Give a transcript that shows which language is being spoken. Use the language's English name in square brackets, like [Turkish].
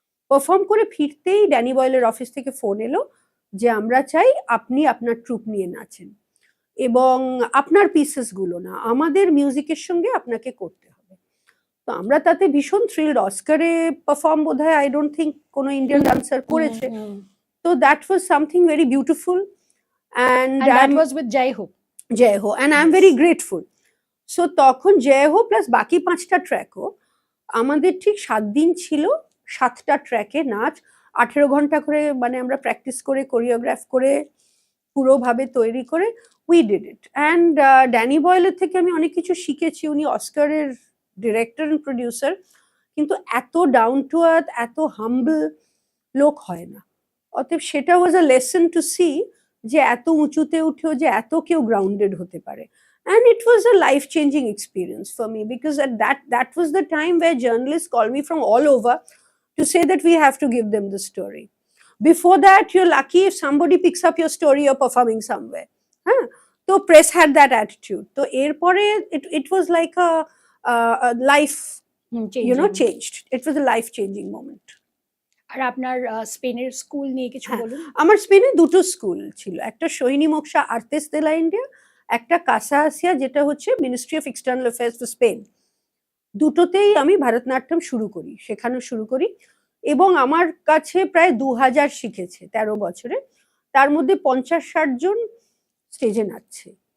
[Bangla] Perform করে ফিরতেই Danny বয়েলের office থেকে ফোন এলো যে আমরা চাই আপনি আপনার ট্রুপ নিয়ে নাচেন, এবং আপনার পিসেস গুলো না, আমাদের মিউজিকের সঙ্গে আপনাকে করতে হবে। তো আমরা তাতে ভীষণ থ্রিলড। অস্কারে পারফর্ম বোধহয় [English] I don't think [Bangla] কোনো ইন্ডিয়ান ডান্সার করেছে। [English] তো that was something very beautiful, and that was with Jai Ho. Jai Ho, and I am very grateful. [Bangla] So তখন Jai Ho প্লাস বাকি 5টা ট্র্যাকও আমাদের ঠিক 7 দিন ছিল, 7টা ট্র্যাকে নাচ, 18 ঘন্টা করে, মানে আমরা প্র্যাকটিস করে, কোরিওগ্রাফ করে, পুরোভাবে তৈরি করে [English] We did it. [Bangla] And Danny বয়েলের থেকে আমি অনেক কিছু শিখেছি। উনি অস্কারের ডিরেক্টর অ্যান্ড প্রডিউসার, কিন্তু এত [English] down to earth, [Bangla] এত হাম্বল লোক হয় না। অতএব সেটা [English] was a lesson to see [Bangla] যে এত উঁচুতে উঠেও যে এত কেউ গ্রাউন্ডেড হতে পারে। [English] And it was a life-changing experience for me, because at that was the time where journalists called me from all over to say that we have to give them the story. Before that, you're lucky if somebody picks up your story or performing somewhere. So press had that attitude. So [Bangla] erpore [English] it was like a life, changed. It was a life-changing moment. [Bangla] আর আপনার স্পেনের school নিয়ে কিছু বলুন। আমার স্পেনে দুটো school ছিল, একটা সোহিনী মোক্ষা আর্তেস দে লা ইন্ডিয়া, একটা কাসা আসিয়া, যেটা হচ্ছে ministry of external affairs for Spain. দুটোতেই আমি ভারতনাট্যম শেখানো শুরু করি, এবং আমার কাছে প্রায় 2000 শিখেছে 13 বছরে, তার মধ্যে 50-60 জন স্টেজে নাচছে।